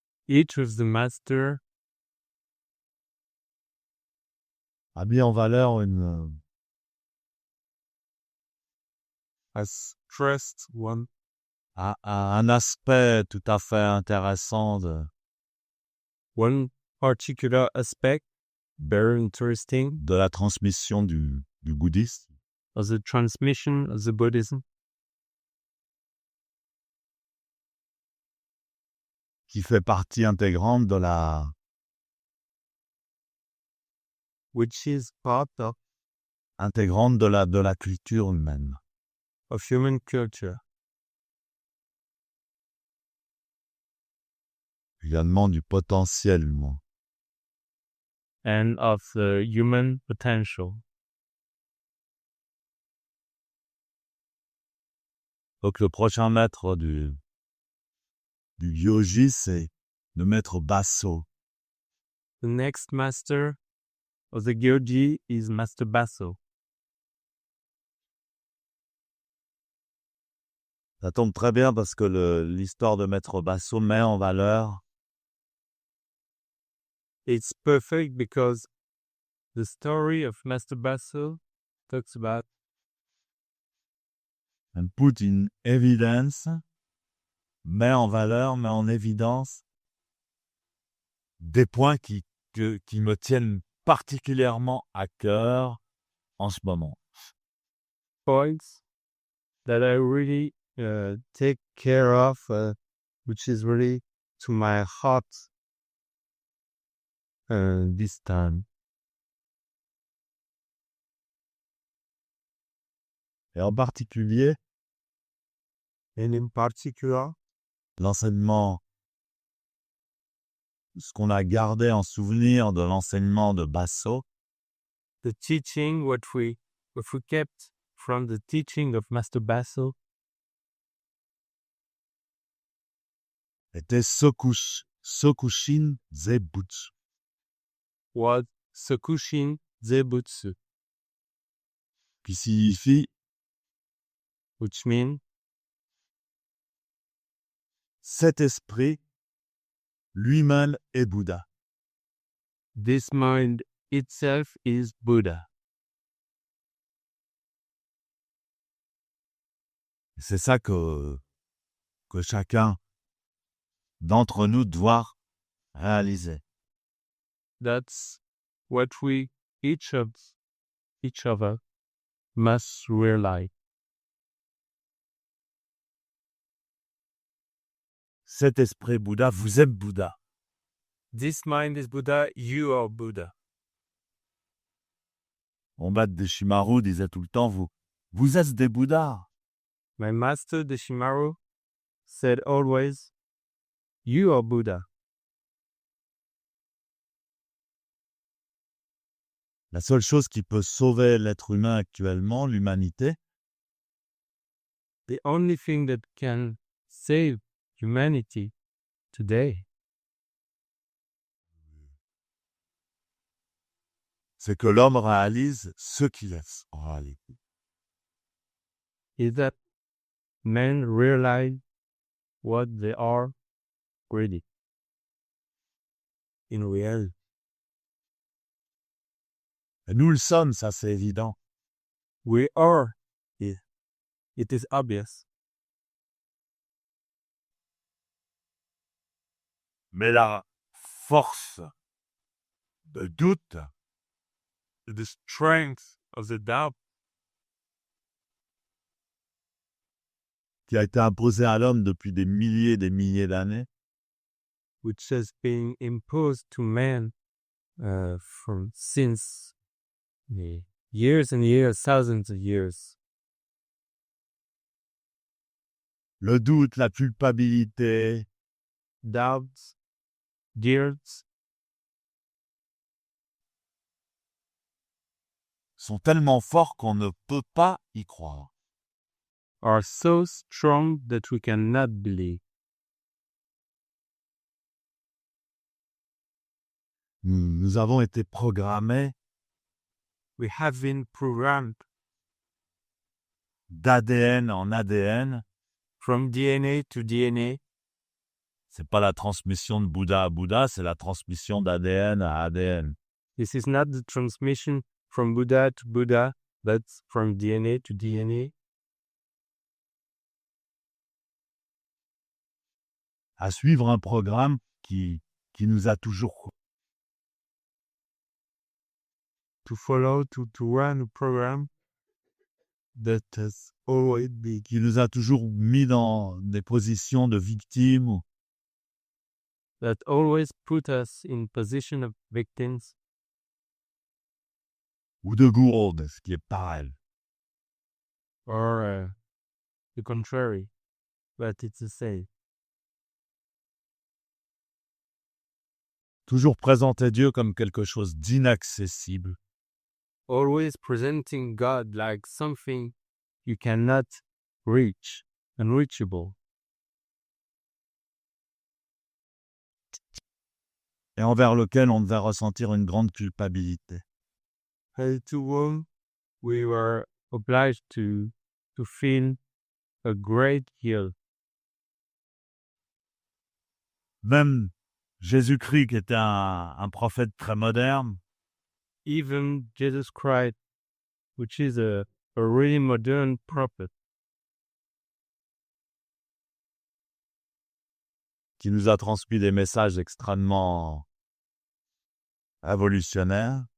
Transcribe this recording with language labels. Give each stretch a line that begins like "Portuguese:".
English: Each of the master
French: a mis en valeur
English: has stressed
French: un aspect tout à fait intéressant
English: one particular aspect, very interesting,
French: de la transmission du bouddhisme,
English: of the transmission of the Buddhism,
French: qui fait partie intégrante
English: which is part of
French: de la culture humaine.
English: human culture,
French: Également du potentiel humain.
English: and of the human potential.
French: Donc le prochain maître du Gyoji, c'est le maître Basso.
English: The next master of the Gyoji is Master Basso.
French: Ça tombe très bien parce que l'histoire de maître Basso met en valeur
English: It's perfect because the story of Master Basso talks about and put in evidence,
French: met en valeur, met en évidence des points qui me tiennent particulièrement à cœur en ce moment.
English: points that I really take care of, which is really to my heart this time.
French: Et en particulier,
English: And in particular,
French: l'enseignement, ce qu'on a gardé en souvenir de l'enseignement de Basso,
English: the teaching, what we kept from the teaching of Master Basso,
French: était Sokushin Zebutsu,
English: was Sokushin Zebutsu,
French: qui signifie
English: which means
French: cet esprit lui-même est Bouddha.
English: this mind itself is Buddha.
French: C'est ça que chacun d'entre nous doit réaliser.
English: That's what we each of us must realize.
French: Cet esprit Bouddha, vous êtes Bouddha.
English: This mind is Buddha, you are Buddha.
French: Mon maître Deshimaru disait tout le temps, vous êtes des Bouddhas.
English: My master Deshimaru said always, you are Buddha.
French: La seule chose qui peut sauver l'être humain actuellement, l'humanité,
English: The only thing that can save humanity today
French: c'est que l'homme réalise ce qu'il est en réalité.
English: is that men realize what they are really in reality.
French: Et nous le sommes, ça c'est évident.
English: We are. It is obvious.
French: Mais la force de doute,
English: The strength of the doubt
French: qui a été imposée à l'homme depuis des milliers et des milliers d'années,
English: which has been imposed to man from since years and years, thousands of years.
French: le doute, la culpabilité,
English: Doubts, guilt,
French: sont tellement forts qu'on ne peut pas y croire.
English: are so strong that we cannot believe.
French: Nous avons été programmés
English: We have been programmed
French: d'ADN en ADN.
English: from DNA to DNA.
French: C'est pas la transmission de Bouddha à Bouddha, c'est la transmission d'ADN à ADN.
English: This is not the transmission from Buddha to Buddha, but from DNA to DNA.
French: À suivre un programme qui nous a toujours
English: To follow, to run a program that has always been,
French: qui nous a toujours mis dans des positions de victimes
English: that always put us in position of victims
French: ou de gourdes, ce qui est pareil.
English: or the contrary, but it's the same.
French: Toujours présenter Dieu comme quelque chose d'inaccessible,
English: Always presenting God like something you cannot reach, unreachable,
French: et envers lequel on devait ressentir une grande culpabilité.
English: and to whom we were obliged to feel a great guilt.
French: Même Jésus-Christ, qui était un prophète très moderne,
English: Even Jesus Christ, which is a really modern prophet,
French: qui nous a transmis des messages extrêmement révolutionnaires,